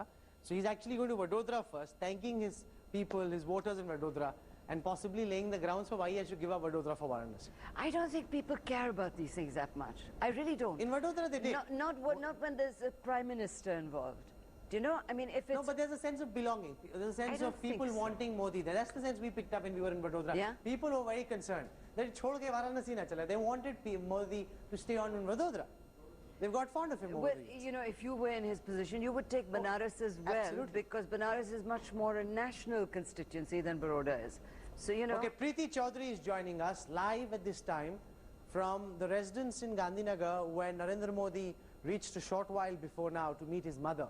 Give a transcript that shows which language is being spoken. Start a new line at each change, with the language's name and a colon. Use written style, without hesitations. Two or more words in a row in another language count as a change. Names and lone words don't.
English: So he's actually going to Vadodara first, thanking his people, his voters in Vadodara, and possibly laying the grounds for why he should give up Vadodara for Varanasi. I don't think people care about these things that much. I really don't. In Vadodara they did. Not when there's a Prime Minister involved. Do you know? I mean, if it's... No, but there's a sense of belonging. There's a sense of people wanting Modi there. That's the sense we picked up when we were in Vadodara. Yeah? People were very concerned that
Hindi: छोड़ के वाराणसी ना चला.
English: They wanted Modi to stay on in Vadodara. They've got fond of him over the years. You know, if you were in his position, you would take Banaras as well. Absolutely. Because Banaras is much more a national constituency than Baroda is. So, you know... Okay, Preeti Chaudhary is joining us live at this time from the residence in Gandhinagar where Narendra Modi reached a short while before now to meet his mother.